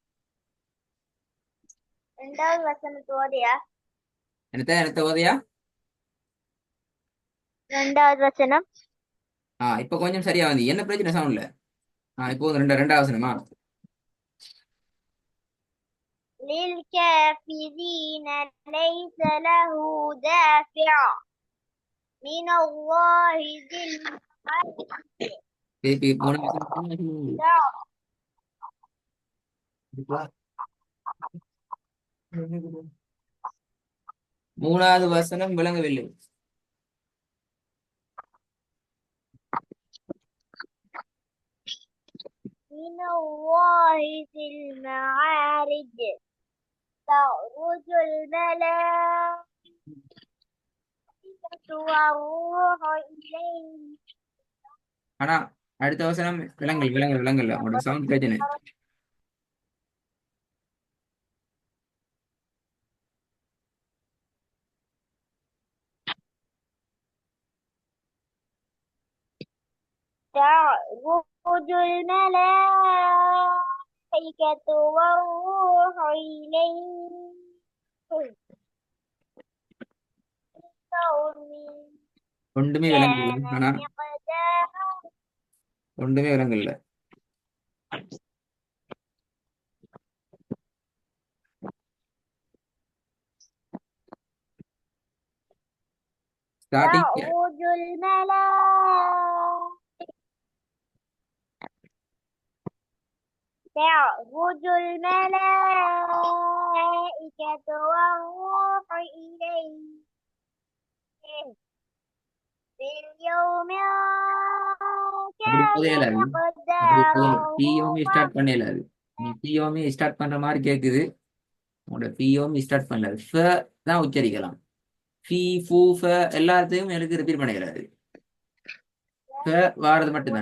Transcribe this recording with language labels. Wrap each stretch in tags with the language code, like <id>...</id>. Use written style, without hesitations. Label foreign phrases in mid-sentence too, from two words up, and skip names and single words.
<ta>ரெண்டாவது வசனத்து ஓதியா? என்னத்த என்னத்த ஓதையா? ரெண்டாவது வசனம். இப்ப கொஞ்சம் சரியா வந்து என்ன பிரச்சனை சவுண்ட்ல? இப்போ ரெண்டாவது வசனமா?</ta> <ar>للكافرين ليس له دافع من الله ذي المعارج.</ar> <ta>திருப்பி போன வசனம். மூணாவது வசனம் விளங்கவில்லை.</ta> <ar>من الله ذي المعارج تعرج الملائكة والروح إليه.</ar> <ta>ஆனா அடுத்த வசனம் விலங்கல் உங்களோட சவுண்ட் பிரச்சனை.</ta> <ar>تعرج الملائكة والروح إليه.</ar> <ta>ஒன்றுமே விளங்கல.</ta> <ar>كان</ar> <ta>ஆனா</ta> <ar>مقداره.</ar> <ta>ஒன்றுமே விளங்கல. ஸ்டார்டிங்</ta> <ar>تعرج الملائكة. تعرج الملائكة والروح إليه في اليوم</ar> <ta>அப்படி</ta> <ar>كان</ar> <ta>போதையில</ta> <ar>مقداره</ar> <ta>அப்படி போகணும். பிஓமி ஸ்டார்ட் பண்ணல அது. நீ பிஓமி ஸ்டார்ட் பண்ற மாதிரி கேக்குது. உங்களோட பிஓமி ஸ்டார்ட் பண்ணல. ஃப தான் உச்சரிக்கலாம். ஃபி ஃபூ ஃப எல்லாத்தையும் எனக்கு ரிப்பீட் பண்ணிக்கிறாரு. ஃப வாரது மட்டும்தான்.</ta>